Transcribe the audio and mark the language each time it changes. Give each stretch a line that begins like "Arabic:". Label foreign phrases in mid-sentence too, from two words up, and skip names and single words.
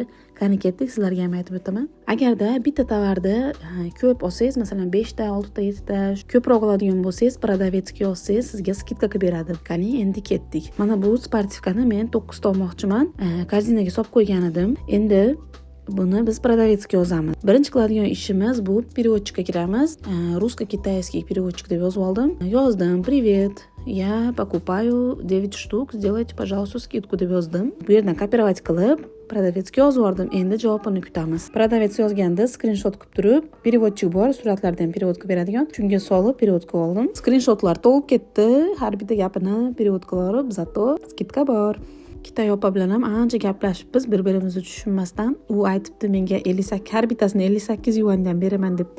Uzbek: Qani ketdik, sizlarga ham aytib o'taman. Agarda bitta tovarni ko'p olsangiz, masalan 5 ta, 6 ta, 7 ta ko'proq oladigan bo'lsangiz, продавецga olsangiz sizga skidka qilib beradi. Qani endi ketdik. Mana bu sportivkani men 9 ta olmoqchiman. Korзинаga solib qo'ygan edim. Endi buni biz продавецga yozamiz. Birinchi qiladigan ishimiz bu переводчикка kiramiz.
Russian: Русско-китайский переводчик
Uzbek: deb yozib oldim. Yozdim:
Russian: "Привет, я покупаю 9 штук, сделайте, пожалуйста, скидку"
Uzbek: deb yozdim. Bu yerdan kopировать qilib продавецga yozib yubordim. Endi javobini kutamiz. Продавец yozganda skrinshot qilib turib, переводчик bor, suratlardan ham перевод qilib beradigan. Shunga solib перевод qilib oldim. Skrinshotlar to'lib ketdi. Har bitta gapini перевод qilib, zato skidka bor. Xitoy opa bilan ham ancha gaplashib biz bir-birimizni tushunmasdan u aytibdi menga 58 har bittasini 58 yuandan beraman debdi.